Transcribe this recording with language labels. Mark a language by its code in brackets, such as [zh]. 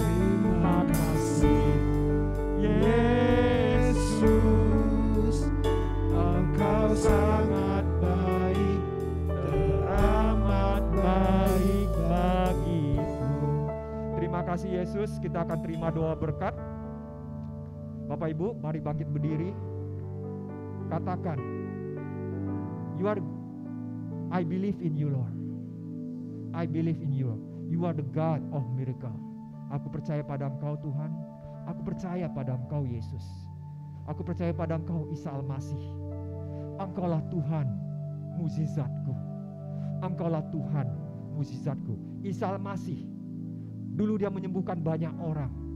[id] Terima kasih Yesus, Engkau sangat baik, teramat baik bagiku. Terima kasih Yesus, kita akan terima doa berkat. Bapak Ibu, mari bangkit berdiri. Katakan, [en] I believe in you Lord. I believe in you. You are the God of miracle. [id] Aku percaya pada Engkau Tuhan. Aku percaya pada Engkau Yesus. Aku percaya pada Engkau Isa Al-Masih. Engkaulah Tuhan mukjizatku. Engkaulah Tuhan mukjizatku. Isa Al-Masih, dulu dia menyembuhkan banyak orang.